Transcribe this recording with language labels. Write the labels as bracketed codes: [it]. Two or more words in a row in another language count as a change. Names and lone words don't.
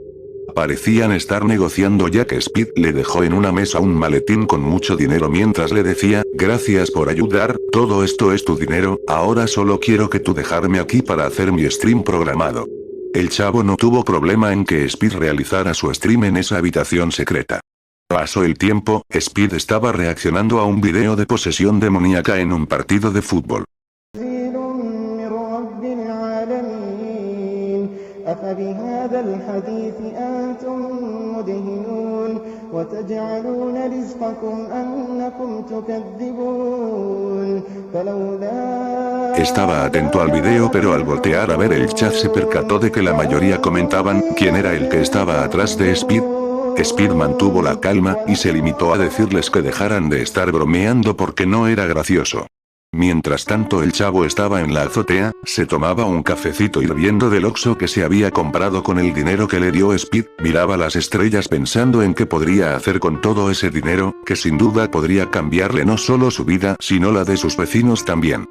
[es] Parecían estar negociando ya que Speed le dejó en una mesa un maletín con mucho dinero mientras le decía, gracias por ayudar, todo esto es tu dinero, ahora solo quiero que tú dejarme aquí para hacer mi stream programado. El chavo no tuvo problema en que Speed realizara su stream en esa habitación secreta. Pasó el tiempo, Speed estaba reaccionando a un video de posesión demoníaca en un partido de fútbol. [ar] أفبهذا الحديث أنتم مدهنون وتجعلون رزقكم أنكم تكذبون فلولا. [es] Estaba atento al video pero al voltear a ver el chat se percató de que la mayoría comentaban quién era el que estaba atrás de Speed. Speed mantuvo la calma y se limitó a decirles que dejaran de estar bromeando porque no era gracioso. Mientras tanto el chavo estaba en la azotea, se tomaba un cafecito hirviendo del Oxxo que se había comprado con el dinero que le dio Speed, miraba las estrellas pensando en qué podría hacer con todo ese dinero, que sin duda podría cambiarle no solo su vida sino la de sus vecinos también.